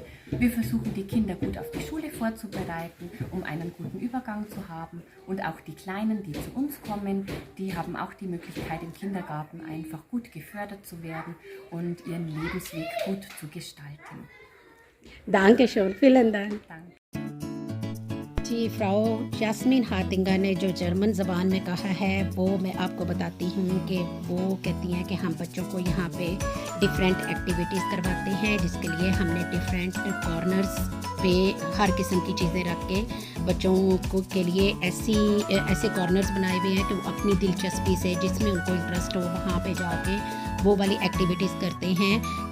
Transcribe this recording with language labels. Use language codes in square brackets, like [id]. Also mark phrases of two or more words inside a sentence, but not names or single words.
[de] Wir versuchen die Kinder gut auf die Schule vorzubereiten, um einen guten Übergang zu haben. Und auch die Kleinen, die zu uns kommen, die haben auch die Möglichkeit im Kindergarten einfach gut gefördert zu werden und ihren Lebensweg gut zu gestalten. Dankeschön, vielen Dank. Danke. [hi] जी, फ्राउ यास्मीन हातिंगर ने जो जर्मन ज़बान में कहा है वो मैं आपको बताती हूँ कि वो कहती हैं कि हम बच्चों को यहाँ पे [en] different activities [hi] करवाते हैं, जिसके लिए हमने [en] different corners [hi] पे हर किस्म की चीज़ें रख के बच्चों को के लिए ऐसे कॉर्नर्स बनाए हुए हैं कि वो अपनी दिलचस्पी से जिसमें उनको इंटरेस्ट हो वहाँ पे जाके वो वाली एक्टिविटीज़ करते हैं।